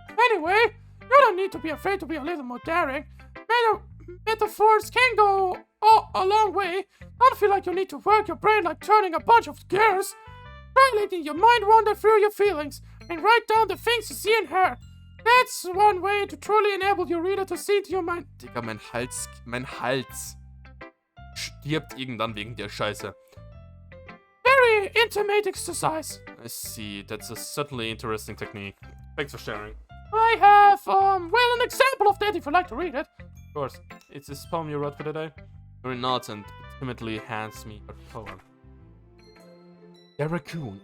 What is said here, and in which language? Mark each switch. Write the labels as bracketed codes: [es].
[en] Anyway, you don't need to be afraid to be a little more daring. Metaphors can go a long way. Don't feel like you need to work your brain like turning a bunch of gears. Try letting your mind wander through your feelings and write down the things you see in her. That's one way to truly enable your reader to see into your mind. [de] Digga, mein Hals stirbt irgendwann wegen der Scheiße. [en] Very intimate exercise. I see. That's a certainly interesting technique. Thanks for sharing. I have, an example of that if you'd like to read it. Of course. It's this poem you wrote for the day? Very nods and timidly hands me a poem. The raccoon.